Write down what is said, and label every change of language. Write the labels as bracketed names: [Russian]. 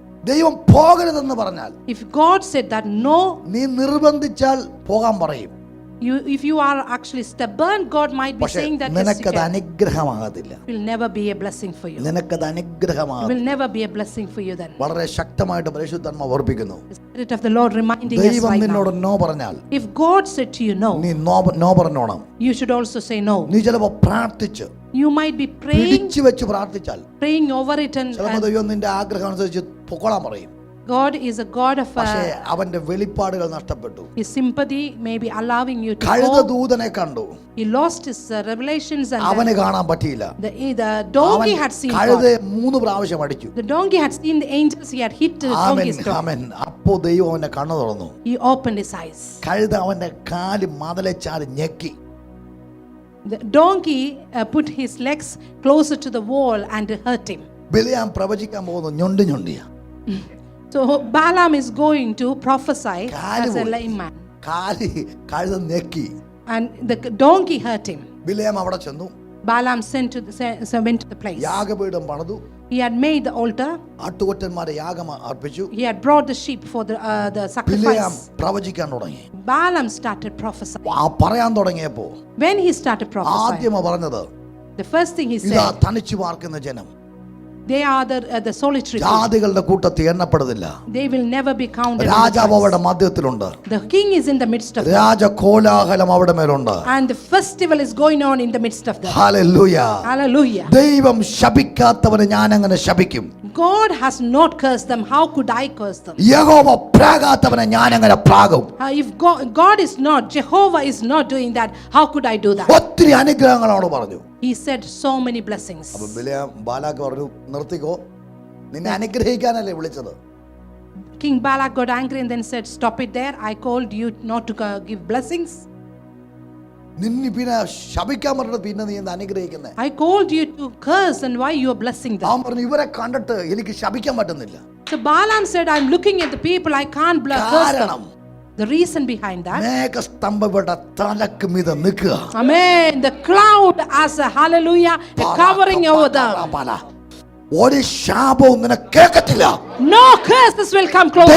[Malayalam] ദൈവം പോകരുതെന്ന് പറഞ്ഞാൽ, [English] If God said that no, [Malayalam] നീ നിർബന്ധിച്ചാൽ പോകാൻ പറയും. [English] if you are actually stubborn, God might be [Malayalam] പക്ഷെ [English] saying that yes, you [Malayalam] നിനക്കത് [English] can. [Malayalam] അനുഗ്രഹമാകത്തില്ല. [English] It will never be a blessing for you. [Malayalam] നിനക്കത് [English] It [Malayalam] അനുഗ്രഹമാകും. [English] will never be a blessing for you then. [Malayalam] വളരെ ശക്തമായിട്ട് പരിശുദ്ധാത്മാവ് ഓർപ്പിക്കുന്നു. [English] The Spirit of the Lord reminding us [Malayalam] ദൈവം [English] right [Malayalam] നിന്നോട് [English] now. [Malayalam] No പറഞ്ഞാൽ [English] If God said to you no, [Malayalam] നീ no പറഞ്ഞോണം. [English] you should also say no. [Malayalam] നീ ചിലപ്പോ പ്രാർത്ഥിച്ച് [English] You might be praying [Malayalam] പിടിച്ചു വെച്ച് പ്രാർത്ഥിച്ചാൽ [English] over it, [Malayalam] ചിലപ്പോ [English] and [Malayalam] ദൈവം നിന്റെ ആഗ്രഹം അനുസരിച്ച് പൊക്കോളാൻ പറയും. [English] God is a God of [Malayalam] പക്ഷേ അവന്റെ വെളിപ്പാടുകൾ നഷ്ടപ്പെട്ടു. [English] His sympathy, may be allowing you to [Malayalam] കഴുത [English] go. [Malayalam] ദൂതനെ കണ്ടു, [English] He lost his revelations, and [Malayalam] അവന് കാണാൻ പറ്റിയില്ല. [English] the donkey had seen [Malayalam] കഴുത [English] God. [Malayalam] 3 പ്രാവശ്യം അടിച്ചു. [English] The donkey had seen the angels. He had hit the donkey's toe. [Malayalam] ആമേൻ. അപ്പോ ദൈവം അവന്റെ കണ്ണ് തുറന്നു. [English] He opened his eyes. [Malayalam] കഴുത അവന്റെ കാല് മതിലെ ചാരി ഞെക്കി. [English] The donkey put his legs closer to the wall and hurt him. [Malayalam] ബിലെയാം പ്രവചിക്കാൻ പോകുന്നു ഞൊണ്ടി ഞൊണ്ടിയാ. [English] So Balaam is going to prophesy [Malayalam] കാല് [English] as a [Malayalam] പോയി. [English] lame man, [Malayalam] കാല് കഴുത ഞെക്കി. [English] and the donkey hurt him. [Malayalam] ബിലെയാം അവിടെ ചെന്നു, [English] Balaam went to the place. [Malayalam] യാഗപീഠം പണിതു, [English] He had made the altar. [Malayalam] ആട്ടുകൊറ്റന്മാരെ യാഗം അർപ്പിച്ചു. [English] He had brought the sheep for the [Malayalam] ബിലെയാം [English] sacrifice. [Malayalam] പ്രവചിക്കാൻ തുടങ്ങി. [English] Balaam started prophesying. [Malayalam] പറയാൻ തുടങ്ങിയപ്പോ [English] When he started prophesying, [Malayalam] ആദ്യം പറഞ്ഞത്, [English] the first thing he [Malayalam] ഇതാ [English] said, [Malayalam] തനിച്ചു പാർക്കുന്ന ജനം [English] they are the solitary people. [Malayalam] ജാതികളുടെ കൂട്ടത്തിൽ എണ്ണപ്പെടുന്നില്ല. [English] They will never be counted. [Malayalam] രാജാവ് അവിടെ മധ്യത്തിലുണ്ട്. [English] The king is in the midst of them. [Malayalam] രാജകോലാഹലം അവിടെ മേലുണ്ട്. [English] And the festival is going on in the midst of them. [Malayalam] Hallelujah. [English] Hallelujah. [Malayalam] ദൈവം ശപിക്കാത്തവനെ ഞാൻ അങ്ങനെ ശപിക്കും. [English] God has not cursed them. How could I curse them? [Malayalam] യഹോവ പ്രാകാത്തവനെ ഞാൻ അങ്ങനെ പ്രാകും. [English] If God is not, Jehovah is not doing that, how could I do that? [Malayalam] ഒത്തിരി അനുഗ്രഹങ്ങളോട് പറഞ്ഞു. [English] He said so many blessings. [Malayalam] അപ്പൊ ബിലെയാം Balak പറഞ്ഞു, നിർത്തിക്കോ, നിന്നെ അനുഗ്രഹിക്കാനല്ലേ വിളിച്ചത്. [English] King Balak got angry and then said, stop it there. I called you not to give blessings. [Malayalam] നിന്നെ പിന്നെ ശപിക്കാൻ പറഞ്ഞത് പിന്നെ നീ എന്താ അനുഗ്രഹിക്കുന്നേ? [English] I called you to curse, and why you are blessing them? [Malayalam] അവൻ പറഞ്ഞു, ഇവരെ കണ്ടിട്ട് എനിക്ക് ശപിക്കാൻ പറ്റുന്നില്ല. [English] So Balaam said, I'm looking at the people, I can't curse them. The reason behind that, [Malayalam] മേഘസ്തംഭയുടെ തലക്ക് മീത നിൽക്കുക. [English] Amen, the cloud as a hallelujah, a covering over them. [Malayalam] ഒരു ശാപവും നിനക്ക് കേൾക്കത്തില്ല. [English] No curses will come close.